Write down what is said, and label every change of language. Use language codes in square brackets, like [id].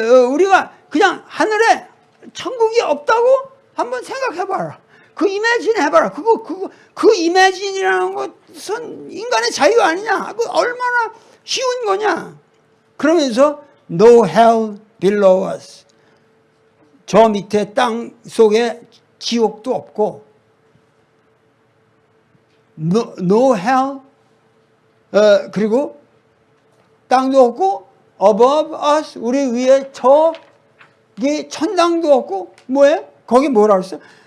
[ko] 우리가 그냥 하늘에 천국이 없다고 한번 생각해봐라. 그 이매진 해봐라. 그 이매진이라는 것은 인간의 자유 아니냐. 그 얼마나 쉬운 거냐. 그러면서 [en] No hell below us. [ko] 저 밑에 땅 속에 지옥도 없고 [en] no hell [ko] 그리고 땅도 없고 [en] above us [ko] 우리 위에 저기 천당도 없고 뭐예요? 거기 뭐라 그랬어요?